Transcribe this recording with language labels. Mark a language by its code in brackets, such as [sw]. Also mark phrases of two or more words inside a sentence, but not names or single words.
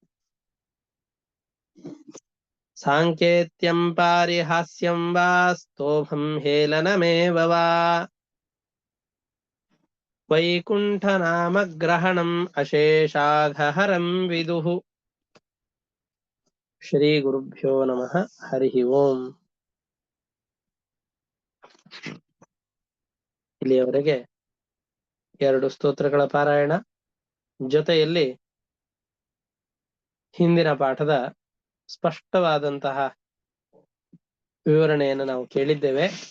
[sa] ಸಾಂಕೇತ್ಯಂ ಪಾರಿಹಾಸ್ಯಂ ವಾ ಸ್ತೋಭಂ ಹೇಳನಮೇವ ವಾ ವೈಕುಂಠನಾಮಗ್ರಹಣಂ ಅಶೇಷಾಘಹರಂ ವಿದುಃ. ಶ್ರೀ ಗುರುಭ್ಯೋ ನಮಃ. ಹರಿ ಓಂ. [kn] ಇಲ್ಲಿಯವರೆಗೆ 2 ಸ್ತೋತ್ರಗಳ ಪಾರಾಯಣ, ಜೊತೆಯಲ್ಲಿ ಹಿಂದಿನ ಪಾಠದ ಸ್ಪಷ್ಟವಾದಂತಹ ವಿವರಣೆಯನ್ನು ನಾವು ಕೇಳಿದ್ದೇವೆ.